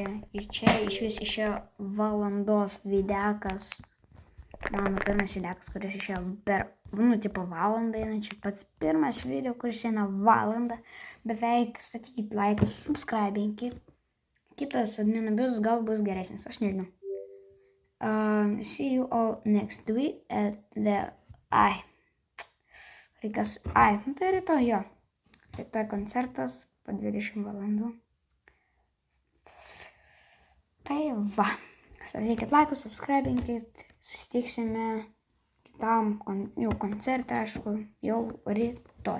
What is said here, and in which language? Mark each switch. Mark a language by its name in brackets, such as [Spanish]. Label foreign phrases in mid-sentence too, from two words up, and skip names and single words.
[Lithuanian] Ir čia iš vis išėjo valandos videkas. Mano pirmas videkas, kuris išėjo per, tipo valandą eina. Čia pats pirmas video, kuris eina valandą. Beveik statykit laikus, subscribinkit. Kitas admin abuzas gal bus geresnis, aš nežinau. [English] See you all next week at the... [Lithuanian] nu tai rytoj jo. Rytoj koncertas po 20 valandų. Tai va. Statykit laikus, subscribinkit. Susitiksime kitam koncerte, aišku, jau rytoj.